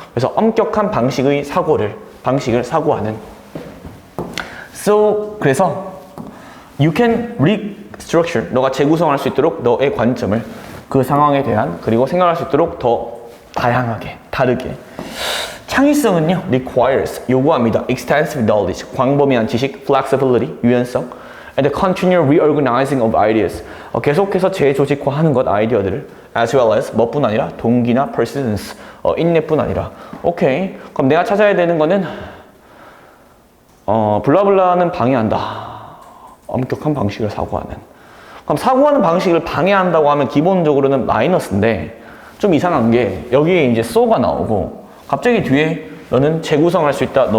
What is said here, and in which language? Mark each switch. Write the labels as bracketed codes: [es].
[ko] 그래서 엄격한 방식을 사고하는. So 그래서 [en] you can restructure, [ko] 너가 재구성할 수 있도록 너의 관점을 그 상황에 대한, 그리고 생각할 수 있도록 더 다양하게, 다르게. 창의성은요 [en] requires, [ko] 요구합니다. [en] extensive knowledge, [ko] 광범위한 지식, [en] flexibility, [ko] 유연성, [en] and the continual reorganizing of ideas, [ko] 계속해서 재조직화하는 것, 아이디어들을. [en] as well as [ko] 뭐뿐 아니라 동기나 persistence, 인내뿐 아니라. 오케이, 그럼 내가 찾아야 되는 거는 블라블라는 방해한다. 엄격한 방식을 사고하는. 그럼 사고하는 방식을 방해한다고 하면 기본적으로는 마이너스인데, 좀 이상한 게 여기에 이제 so가 나오고 갑자기 뒤에 너는 재구성할 수 있다.